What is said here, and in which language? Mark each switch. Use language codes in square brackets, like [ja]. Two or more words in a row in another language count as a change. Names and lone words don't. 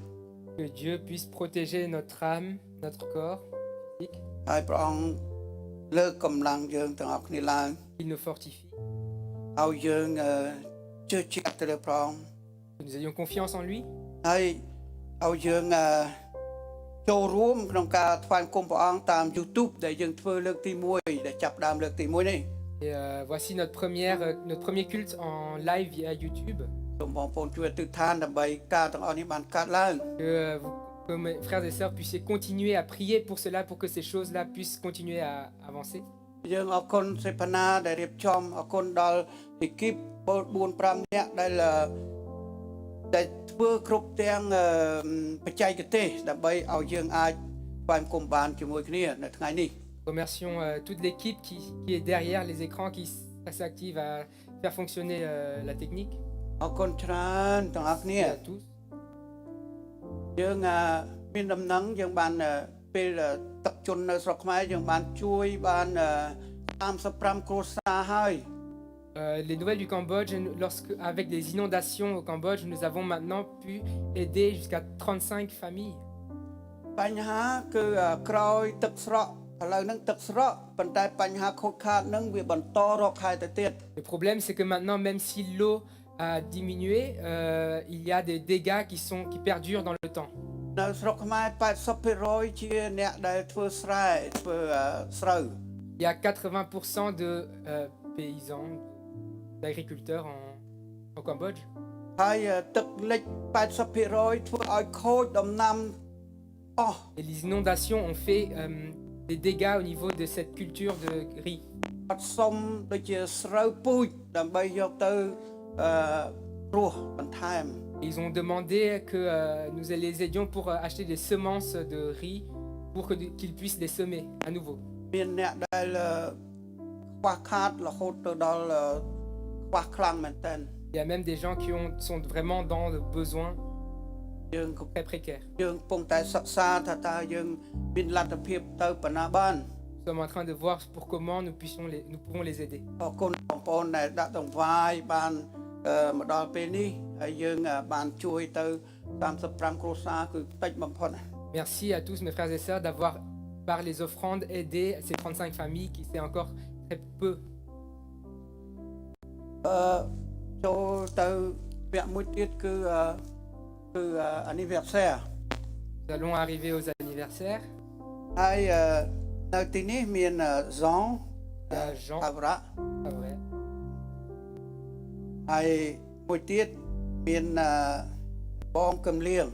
[fr] Que Dieu puisse protéger notre âme, notre corps physique, [km] ហើយព្រះអង្គលើកកម្លាំងយើងទាំងអស់គ្នាឡើង [fr] qu'il nous fortifie, [km] ឲ្យយើងជឿជាក់ទៅលើព្រះអង្គ [fr] que nous ayons confiance en lui, [km] ហើយឲ្យយើងចូលរួមក្នុងការថ្វាយបង្គំព្រះអង្គតាម YouTube ដែលយើងធ្វើលើកទី1ដែលចាប់ផ្ដើមលើកទី1នេះ [fr] Et voici notre premier culte en live via YouTube. [km] សូមបងប្អូនជួយអធិដ្ឋានដើម្បីការទាំងអស់នេះបានកើតឡើង [fr] Que mes frères et sœurs puissiez continuer à prier pour cela, pour que ces choses-là puissent continuer à avancer. [km] យើងអរគុណសេផាណាដែលរៀបចំអរគុណដល់អេគីប4-5នាក់ដែលធ្វើគ្រប់ទាំងបច្ចេកទេសដើម្បីឲ្យយើងអាចថ្វាយបង្គំបានជាមួយគ្នានៅថ្ងៃនេះ [fr] Remercions toute l'équipe qui est derrière les écrans, qui s'active à faire fonctionner la technique. [km] អរគុណច្រើនទាំងអស់គ្នា [fr] Et à tous. [km] យើងមានដំណឹងយើងបានពេលទឹកជន់នៅស្រុកខ្មែរយើងបានជួយបាន35គ្រួសារហើយ [fr] Les nouvelles du Cambodge, avec les inondations au Cambodge, nous avons maintenant pu aider jusqu'à 35 familles. [km] បញ្ហាគឺក្រោយទឹកស្រកឥឡូវហ្នឹងទឹកស្រកប៉ុន្តែបញ្ហាខូចខាតហ្នឹងវាបន្តរកខែទៅទៀត [fr] Le problème, c'est que maintenant, même si l'eau a diminué, il y a des dégâts qui perdurent dans le temps. [km] នៅស្រុកខ្មែរ80%ជាអ្នកដែលធ្វើស្រែធ្វើស្រូវ [fr] Il y a 80% de paysans, d'agriculteurs au Cambodge. [km] ហើយទឹកលិច80% ធ្វើឲ្យខូចដំណាំអស់ [fr] Et les inondations ont fait des dégâts au niveau de cette culture de riz. [km] អត់សុំដូចជាស្រូវពូជដើម្បីយកទៅរស់បន្ថែម [fr] Ils ont demandé que nous les aidions pour acheter des semences de riz pour qu'ils puissent les semer à nouveau. [km] មានអ្នកដែលខ្វះខាតរហូតទៅដល់ខ្វះខ្លាំងមែនតើ [fr] Il y a même des gens qui sont vraiment dans le besoin [km] យើងក៏ [fr] très précaire. [km] យើងកំពុងតែសិក្សាថាតើយើងមានលទ្ធភាពទៅបណ្ណាបាន [fr] Nous sommes en train de voir pour comment nous pouvons les aider. [km] អរគុណបងប្អូនដែលដាក់ដង្វាយបានមកដល់ពេលនេះហើយយើងបានជួយទៅ35គ្រួសារគឺតិចបំផុត [fr] Merci à tous mes frères et sœurs d'avoir par les offrandes aidé ces 35 familles qui c'est encore très peu. [km] ចូលទៅវគ្គមួយទៀតគឺ anniversaire [fr] Nous allons arriver aux anniversaires. [km] ហើយនៅទីនេះមានហ្សង [fr] Il y a Jean, អវរៈ pas vrai. [km] ហើយមួយទៀតមានបងកឹមលៀង